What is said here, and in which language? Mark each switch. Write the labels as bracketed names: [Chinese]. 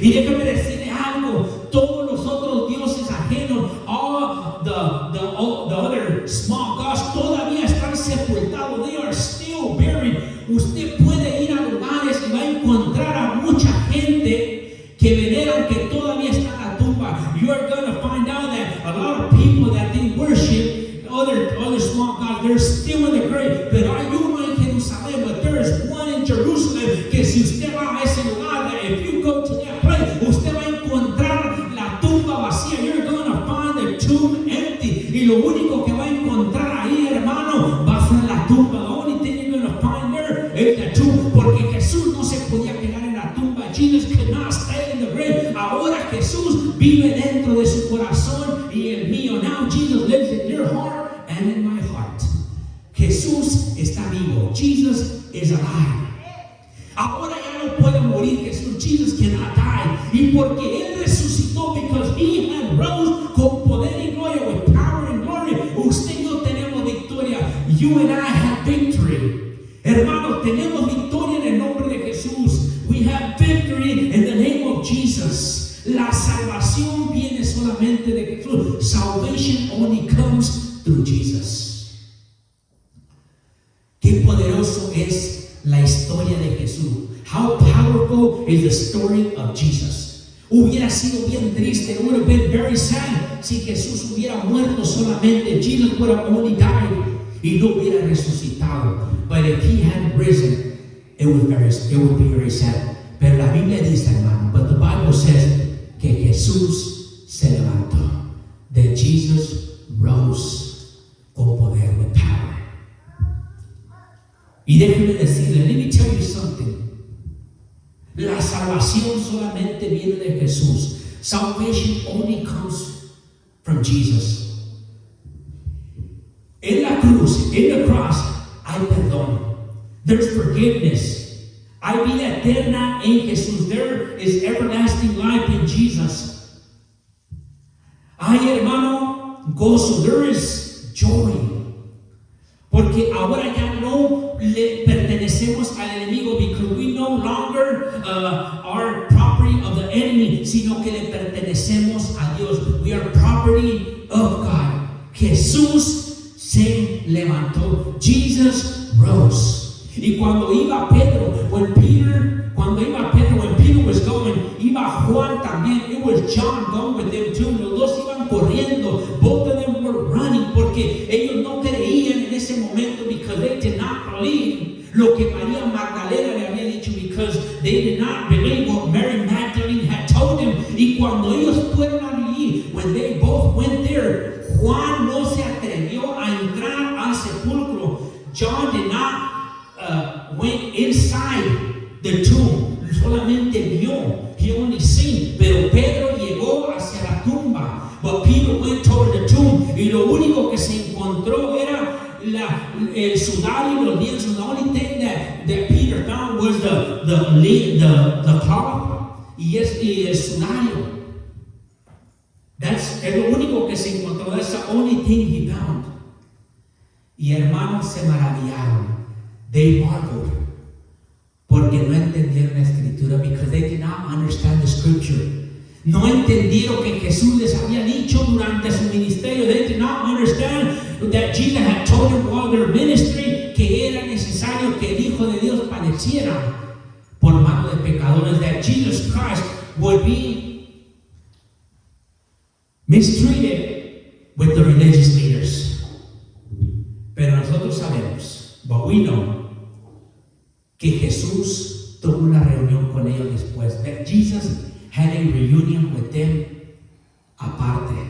[Spanish] Y déjame decirle algo. Todos los otros dioses ajenos, [English] all the other small gods, [Spanish] todavía están sepultados. [English] They are still buried. [Spanish] Usted puede ir a lugares y va a encontrar a mucha gente que veneran que todavía está en la tumba. [English] You are going to find out that a lot of people that they worship other small gods, they're still in the grave. [Spanish] Pero hay uno en Jerusalén, [English] but there is one in Jerusalem, [Spanish] que si usted va a ese lugar, [English] that if you go to that place, [Spanish] usted va a encontrar la tumba vacía. [English] You're going to find the tomb empty. [Spanish] Y lo único que va a encontrar ahí, hermano, va a ser la tumba. [English] The only thing you're going to find there is the tomb. [Spanish] Porque Jesús no se podía quedar en la tumba. [English] Jesus could not stay in the grave. [Spanish] Ahora Jesús vive dentro de su corazón y el mío. [English] Now Jesus lives in your heart and in my heart. [Spanish] Jesús está vivo. [English] Jesus is alive. [Spanish] Ahora ya no puede morir Jesús. [English] Jesus cannot die. [Spanish] Y porque Él resucitó, [English] because He had rose [Spanish] con poder y gloria, [English] with power and glory, [Spanish] usted y yo tenemos victoria. [English] You and I have victory. [Spanish] Hermanos, tenemos victoria en el nombre de Jesús. [English] We have victory in the name of Jesus. [Spanish] La salvación viene solamente de Jesús. [English] Salvation only comes through Jesus. [Spanish] Qué poderoso es la historia de Jesús. [English] How powerful is the story of Jesus. [Spanish] Hubiera sido bien triste. [English] It would have been very sad [Spanish] si Jesús hubiera muerto solamente. [English] Jesus would have only died [Spanish] y no hubiera resucitado. [English] But if He had risen, it would be very sad. [Spanish] Pero la Biblia dice, hermano, [English] but the Bible says [Spanish] que Jesús se levantó. [English] That Jesus rose [Spanish] con poder, [English] with power. [Spanish] Y déjeme decirle, [English] let me tell you something. [Spanish] La salvación solamente viene de Jesús. [English] Salvation only comes from Jesus. [Spanish] En la cruz, [English] in the cross, [Spanish] hay perdón. [English] There's forgiveness. [Spanish] Hay vida eterna en Jesús. [English] There is everlasting life in Jesus. [Spanish] Hay, hermano, gozo. [English] There is joy. [Spanish] Porque ahora ya no le pertenecemos al enemigo, [English] because we no longer are property of the enemy, [Spanish] sino que le pertenecemos a Dios. [English] We are property of God. [Spanish] Jesús se levantó. [English] Jesus rose. [Spanish] Y cuando iba Pedro, [English] when Peter was going, [Spanish] iba Juan también. [English] It was John going with them too. [Spanish] Los dos iban corriendo. [English] Both of them were running, [Spanish] porque ellos no creían en ese momento, [English] because they did not believe [Spanish] lo que María Magdalena le había dicho, [English] because they did not believe what Mary Magdalene had told them. [Spanish] Y cuando ellos fueron allí, [English] when they both went there, [Spanish] Juan no se atrevió a entrar al sepulcro. [English] John did not went inside the tomb. [Spanish] Solamente vio. [English] He only seen. [Spanish] Pero Pedro llegó hacia la tumba. [English] But Peter went toward the tomb. [Spanish] Y lo único que se encontró era el sudario y los lienzos. [English] The only thing that Peter found was the cloth [Spanish] y el sudario. Es lo único que se encontró. [English] That's the only thing he found. [Spanish] Y hermanos se maravillaron. [English] They marveled. [Spanish] Porque no entendieron la escritura, [English] because they did not understand the scripture. [Spanish] No entendieron que Jesús les había dicho durante su ministerio. [English] They did not understand that Jesus had told them while their ministry [Spanish] que era necesario que el Hijo de Dios padeciera por mano de pecadores, [English] that Jesus Christ would be mistreated with the religious leaders. [Spanish] Pero nosotros sabemos, [English] but we know, [Spanish] que Jesús tuvo una reunión con ellos después. [English] That Jesus had a reunion with them apart.